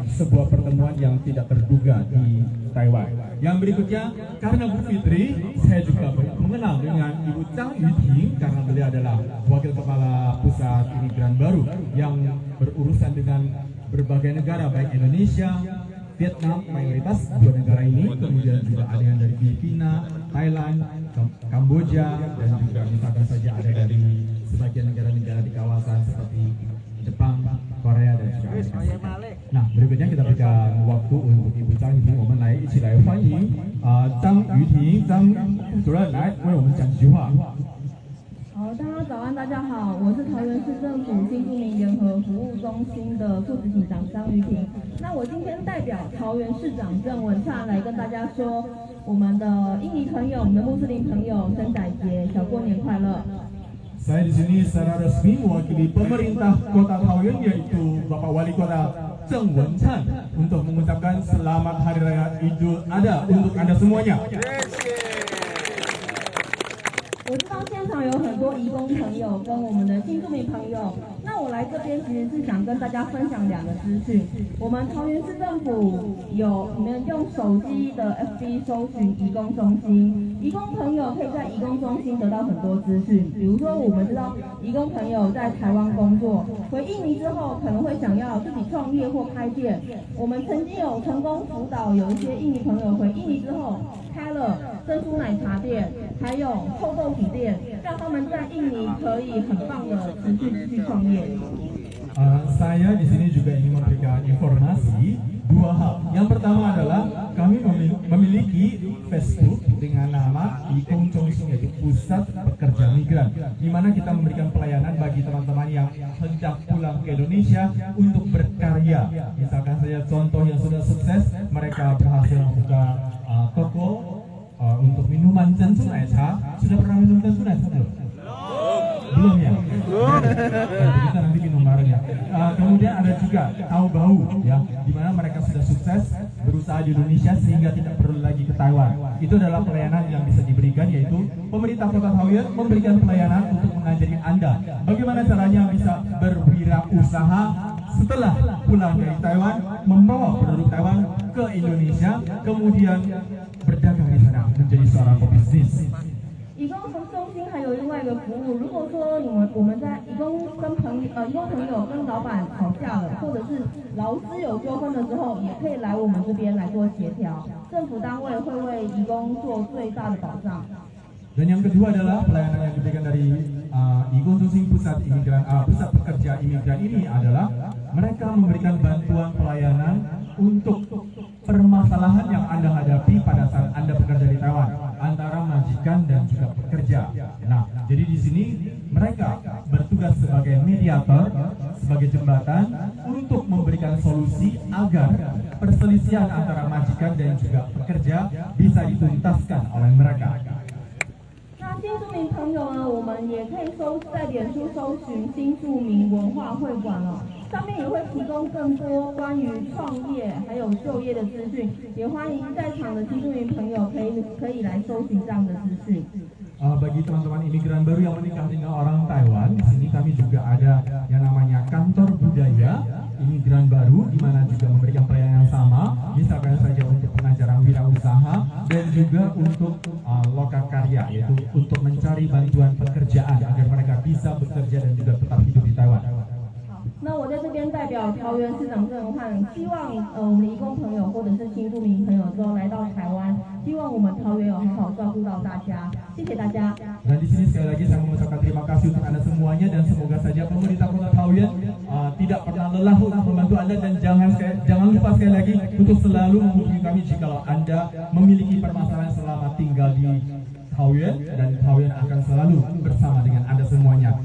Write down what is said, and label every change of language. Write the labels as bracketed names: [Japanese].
[Indonesian] Sebuah pertemuan yang tidak terduga di Taiwan. Yang berikutnya, karena Bu Fitri, saya juga mengenal dengan Ibu Chang Yuting karena beliau adalah Wakil Kepala Pusat Imigran Baru yang berurusan dengan berbagai negara, baik Indonesia, Vietnam, mayoritas dua negara ini, kemudian juga ada yang dari Filipina, Thailand, Kamboja, dan juga misalkan saja ada dari sebagian negara-negara di kawasan seperti Jepang, Korea, dan juga Amerika Serikat. Nah, berikutnya kita berikan waktu untuk Ibu Chang Yuting, [Chinese] 我们来一起来欢迎张于婷张主任来为我们讲几句话。好，大家早安，大家好，我是桃园市政府新住民联合服务中心的副执行长张于婷。那我今天代表桃园市长郑文灿来跟大家说，我们的印尼朋友、我们的穆斯林朋友生仔节、小过年快乐。 [Indonesian] Saya di sini secara resmi mewakili pemerintah Kota Taoyuan yaitu Bapak Wali Kota Zheng Wencan untuk mengucapkan selamat Hari Raya Idul Adha untuk Anda semuanya. [Chinese] 我知道现场有很多移工朋友跟我们的新住民朋友，那我来这边其实是想跟大家分享两个资讯。我们桃园市政府你们用手机的 FB 搜寻移工中心，移工朋友可以在移工中心得到很多资讯。比如说，我们知道移工朋友在台湾工作，回印尼之后可能会想要自己创业或开店。我们曾经有成功辅导有一些印尼朋友回印尼之后开了珍珠奶茶店，还有臭豆腐店，让他们在印尼可以很棒的持续创业。 [Indonesian] Saya di sini juga ingin memberikan informasi dua hal. Yang pertama adalah kami memiliki Facebook dengan nama Ikong Chongxing, yaitu Pusat Pekerja Migran, di mana kita memberikan pelayanan bagi teman-teman yang hendak pulang ke Indonesia untuk berkarya. Misalkan saja contoh yang sudah sukses, mereka berhasil membuka toko untuk minuman Zhenchu Naicha. Sudah pernah minum Zhenchu Naicha belum? Belum ya? Kita nanti minum bareng ya. Kemudian ada juga Tahu Bau ya, di mana mereka sudah sukses berusaha di Indonesia sehingga tidak perlu lagi ke Taiwan. Itu adalah pelayanan yang bisa diberikan, yaitu pemerintah Kota Taoyuan memberikan pelayanan untuk mengajari Anda bagaimana caranya bisa berwirausaha setelah pulang dari Taiwan, membawa produk Taiwan ke Indonesia, kemudian berdagang di sana menjadi seorang pebisnis. [Chinese] 移工中心还有另外一个服务，如果说我们在移工朋友跟老板吵架了，或者是劳资有纠纷的时候，也可以来我们这边来做协调，政府单位会为移工做最大的保障。 [Indonesian] Dan yang kedua adalah pelayanan yang diberikan dari Ikong Chongxing Pusat Pekerja Imigran ini adalah mereka memberikan bantuan pelayanan untuk permasalahan yang Anda hadapi pada saat Anda bekerja di Taiwan antara majikan dan juga pekerja. Nah, jadi di sini mereka bertugas sebagai mediator, sebagai jembatan untuk memberikan solusi agar perselisihan antara majikan dan juga pekerja bisa dituntaskan oleh mereka. [Chinese] 那新住民朋友呢，我们也可以在脸书搜寻新住民文化会馆哦，上面也会提供更多关于创业还有就业的资讯，也欢迎在场的新住民朋友可以来搜寻这样的资讯。 [Indonesian] Bagi teman-teman imigran baru yang menikah dengan orang Taiwan, di sini kami juga ada yang namanya kantor budaya imigran baru, di mana juga memberikan pelayanan yang sama, misalkan saja untuk pengajaran wirausaha dan juga untuk lokakarya, yaitu untuk mencari bantuan pekerjaan agar mereka bisa bekerja dan juga tetap hidup di Taiwan. [Chinese] 那我在这边代表桃园市长郑文灿，希望我们的移工朋友或者是新住民朋友之后来到台湾，希望我们桃园有好好照顾到大家，谢谢大家。 [Indonesian] Dan di sini sekali lagi saya mengucapkan terima kasih untuk Anda semuanya dan semoga saja pemerintah Kota Taoyuan tidak pernah lelah untuk membantu Anda dan jangan lupa sekali lagi untuk selalu menghubungi kami jika Anda memiliki permasalahan selama tinggal di Taoyuan, dan Taoyuan akan selalu bersama dengan Anda semuanya.